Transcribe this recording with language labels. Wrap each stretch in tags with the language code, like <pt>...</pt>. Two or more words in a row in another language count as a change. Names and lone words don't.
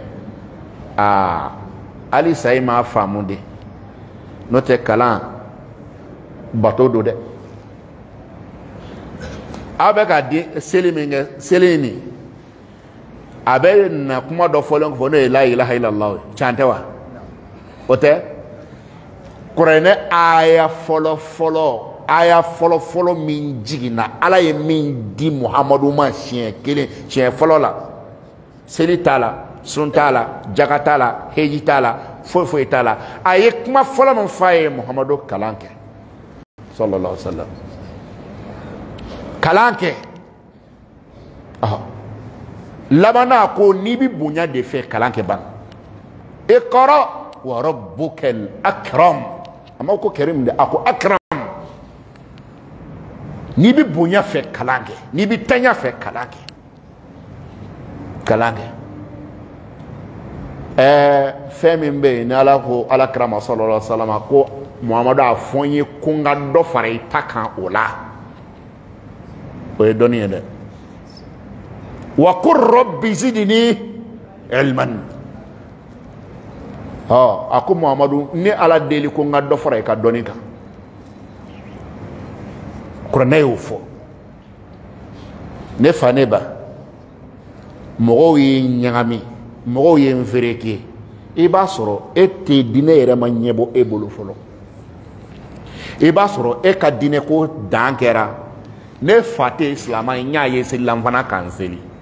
<bm>halisa e m'a faamu de n'o tɛ kalan bato don dɛ aw bɛ ka seli min kɛ seli nin a bɛ na kuma dɔ fɔlen fɔ n'o ye</bm> <ar>لا إله إلا الله</ar> <bm>can tɛ wa o tɛ kuranɛ aya fɔlɔ fɔlɔ min jiginna ala ye min di muhamadu ma siɲɛ fɔlɔ la seli t'a la sun t'a la jaka t'a la heji t'a la foyi t'a la a ye kuma fɔlɔ min f'a ye muhamadu kalan kɛ</bm> <ar>صلى الله عليه وسلم</ar> <bm>kalan kɛ labanna ko n'i bɛ bonya de fɛ kalan kɛ ban</bm> <ar>اقرأ وربك الأكرم</ar> <bm>a ma ko karim de a ko akram n'i bɛ bonya fɛ kalan kɛ n'i bɛ tanya fɛ kalan kɛ fɛn min bɛ yen ni ala ko alakira ma</bm> <ar>صلى الله عليه وسلم</ar> <bm>ko muhamadu a fɔ n ye ko n ka dɔ fara i ta kan o la o ye dɔnni ye dɛ wa</bm> <ar>قل رب زدني علما</ar> <bm>a ko muhamadu ni ala deli ko n ka dɔ fara i ka dɔnni kan kuranɛ y'o fɔ ne fa ne ba mɔgɔw ye ɲagami mɔgɔw ye n fereke i b'a sɔrɔ e tɛ diinɛ yɛrɛ ma ɲɛbɔ e bolo fɔlɔ i b'a sɔrɔ e ka diinɛ ko dan kɛra ne fa tɛ silamɛ ye n y'a ye selilanfana kan seli</bm>